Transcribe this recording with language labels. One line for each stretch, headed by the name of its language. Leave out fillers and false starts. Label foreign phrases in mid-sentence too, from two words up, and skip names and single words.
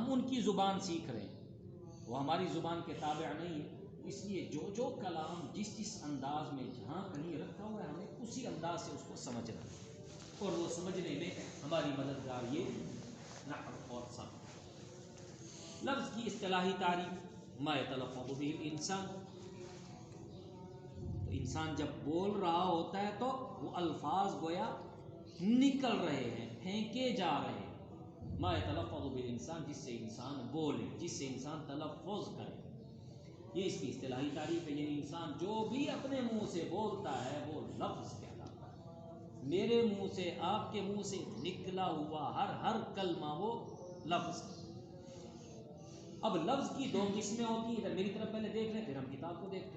Urdu: ہم ان کی زبان سیکھ رہے ہیں، وہ ہماری زبان کے تابع نہیں ہے. اس لیے جو کلام جس انداز میں جہاں کہیں رکھا ہوا ہے، ہمیں اسی انداز سے اس کو سمجھنا ہے، اور وہ سمجھنے میں ہماری مددگار یہ نحو اور صرف. لفظ کی اصطلاحی تعریف
Arabic: ما یتلفظ به الانسان،
Urdu: تو انسان جب بول رہا ہوتا ہے تو وہ الفاظ گویا نکل رہے ہیں، پھینکے جا رہے ہیں.
Arabic: ما یتلفظ به الانسان،
Urdu: جس سے انسان بولے، جس سے انسان تلفظ کرے، یہ اس کی اصطلاحی تعریف ہے. یعنی انسان جو بھی اپنے منہ سے بولتا ہے وہ لفظ کہلاتا ہے. میرے منہ سے، آپ کے منہ سے نکلا ہوا ہر کلمہ وہ لفظ. اب لفظ کی دو قسمیں ہوتی ہیں، ادھر میری طرف پہلے دیکھ لیں پھر ہم کتاب کو دیکھتے ہیں.